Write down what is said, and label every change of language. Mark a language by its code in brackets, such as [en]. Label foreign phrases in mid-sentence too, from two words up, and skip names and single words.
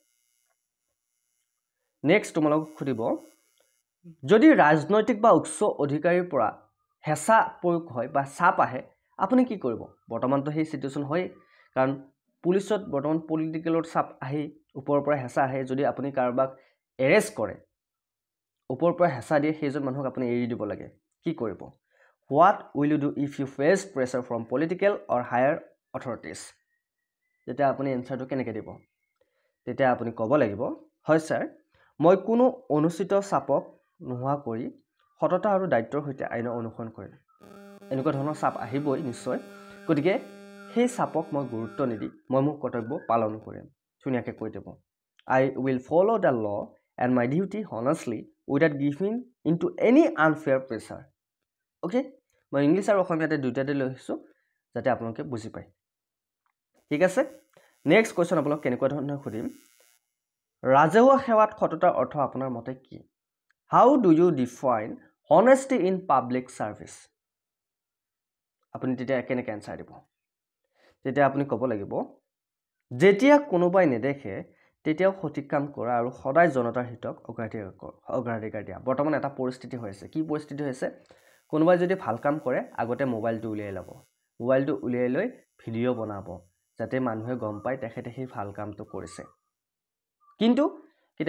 [as] নেক্সট তোমালোকক খুদিব যদি ৰাজনৈতিক বা উচ্চ অধিকাৰীৰ পৰা হেঁচা প্ৰয়োগ হয় বা চাপ আহে আপুনি কি কৰিব বৰ্তমানটো সেই সিচুৱেচন হয় কাৰণ পুলিচত বৰ্তমান পলিটিকেলৰ চাপ আহি ওপৰৰ পৰা হেঁচা আহে যদি আপুনি কাৰবাক এৰেষ্ট কৰে ওপৰৰ পৰা হেঁচা দিয়ে সেইজন মানুহক আপুনি এৰি দিব লাগে কি কৰিব [en] what will you do if you face pressure from political or higher authorities [as] তেতিয়া আপুনি এনসাৰটো কেনেকৈ দিব তেতিয়া আপুনি ক'ব লাগিব হয় স্যাৰ মই কোনো অনুচিত চাপক নোহোৱা কৰি সততা আৰু দায়িত্বৰ সৈতে আইন অনুসৰণ কৰিম এনেকুৱা ধৰণৰ চাপ আহিবই নিশ্চয় গতিকে সেই চাপক মই গুৰুত্ব নিদি মই মোৰ কৰ্তব্য পালন কৰিম ধুনীয়াকৈ কৈ দেব [en] I will follow the law and my duty honestly without giving into any unfair pressure okay [as] মই ইংলিছ আৰু অসমীয়াতে দুইটাতে লৈছো যাতে আপোনালোকে বুজি পায় ঠিক আছে নেক্সট কোৱেশ্চন আপোনালোক কেনেকুৱা ধৰণৰ খুদিম ৰাজহুৱা সেৱাত সততাৰ অৰ্থ আপোনাৰ মতে কি [en] How do you define honesty in public service [as] আপুনি তেতিয়া কেনেকৈ এনসাৰ দিব তেতিয়া আপুনি ক'ব লাগিব যেতিয়া কোনোবাই নেদেখে তেতিয়াও সঠিক কাম কৰা আৰু সদায় জনতাৰ হিতক অগ্ৰাধিকাৰ দিয়া বৰ্তমান এটা পৰিস্থিতি হৈছে কি পৰিস্থিতি হৈছে কোনোবাই যদি ভাল কাম কৰে আগতে মোবাইলটো উলিয়াই ল'ব মোবাইলটো উলিয়াই লৈ ভিডিও বনাব যাতে মানুহে গম পায় তেখেতে সেই ভাল কামটো কৰিছে কিন্তু কেতিয়াবা